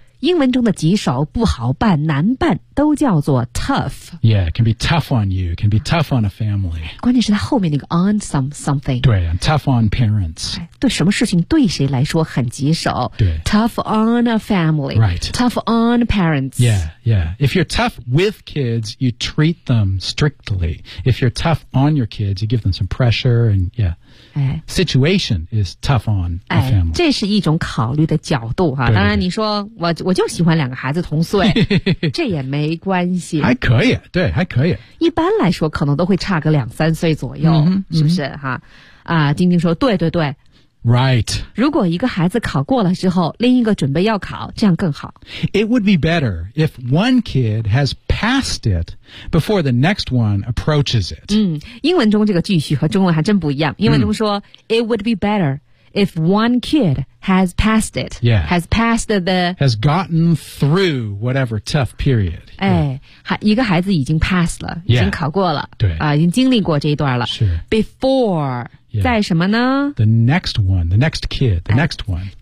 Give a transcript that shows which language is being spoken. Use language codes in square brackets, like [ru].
[zh] 英文中的棘手、不好办、难办都叫做 tough. [en] Yeah, it can be tough on you, it can be tough on a family. [zh] 关键是它后面那个 on something. [en] 对 ,I'm tough on parents. [zh] 对什么事情对谁来说很棘手。对 [en] ,tough on a family. Right. Tough on parents. Yeah, yeah. If you're tough with kids, you treat them strictly. If you're tough on your kids, you give them some pressure and yeah. 哎、 situation is tough on a family. [zh] 这是一种考虑的角度哈、啊。当然你说我就喜欢两个孩子同岁这也没关系。还可以对还可以。一般来说可能都会差个两三岁左右、 mm-hmm, 是不是哈、mm-hmm. 啊丁丁说对对对。 [en] Right. [zh] 如果一个孩子考过了之后另一个准备要考这样更好。 [en] It would be better if one kid has passed it before the next one approaches it. [zh] 嗯英文中这个句序和中文还真不一样。英文中说、 [en] 嗯、It would be better if one kid has passed it. Yeah. Has passed the... Has gotten through whatever tough period. [zh] 哎、yeah. 一个孩子已经 passed 了、 [en] yeah. [zh] 已经考过了。对。啊、已经经历过这一段了。是。 [en] Before... Yeah. [zh] 在什么呢 [en] ？The next one, the next kid, the next one.